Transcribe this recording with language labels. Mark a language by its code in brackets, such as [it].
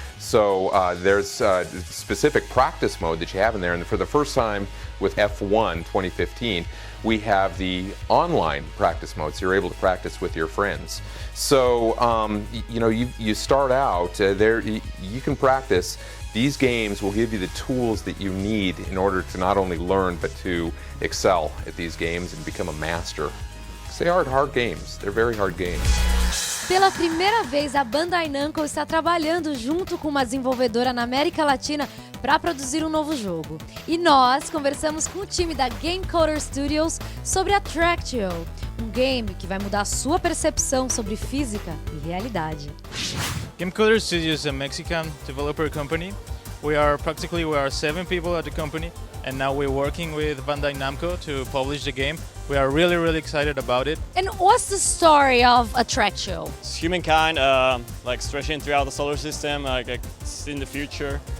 [en] So there's a specific practice mode that you have in there, and for the first time with F1 2015, we have the online practice mode, so you're able to practice with your friends. So, you start out there, you can practice. These games will give you the tools that you need in order to not only learn, but to excel at these games and become a master. They are hard games. They're very hard games. [pt] Pela primeira vez, a Bandai Namco está trabalhando junto com uma desenvolvedora na América Latina para produzir um novo jogo. E nós conversamos com o time da Game Coder Studios sobre Attractio, um game que vai mudar a sua percepção sobre física e realidade. [en] Game Coder Studios is a Mexican developer company. We are 7 people at the company, and now we're working with Bandai Namco to publish the game. We are really excited about it. And what's the story of Attractio? It's humankind stretching throughout the solar system, it's in the future.